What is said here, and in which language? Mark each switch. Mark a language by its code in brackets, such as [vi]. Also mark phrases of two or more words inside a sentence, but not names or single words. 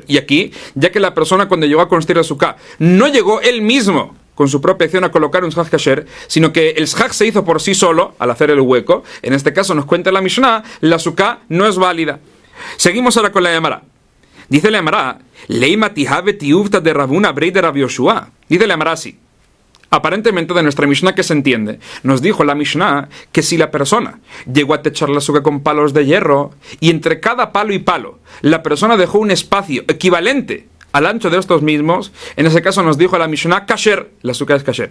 [es] Y aquí, ya que la persona cuando llegó a construir la sukkah, no llegó él mismo con su propia acción a colocar un shaj kasher, sino que el shaj se hizo por sí solo al hacer el hueco. En este caso nos cuenta la Mishnah, la sukkah no es válida. Seguimos ahora con la Gemara. Dice la Gemara: [arc] לימא תיהוי תיובתא דרבונא בריה דרב יהושע. [es] Dice la Gemara así: aparentemente de nuestra Mishnah que se entiende, nos dijo la Mishnah que si la persona llegó a techar la sukkah con palos de hierro y entre cada palo y palo la persona dejó un espacio equivalente al ancho de estos mismos, en ese caso nos dijo la Mishnah kasher, la sukkah es kasher.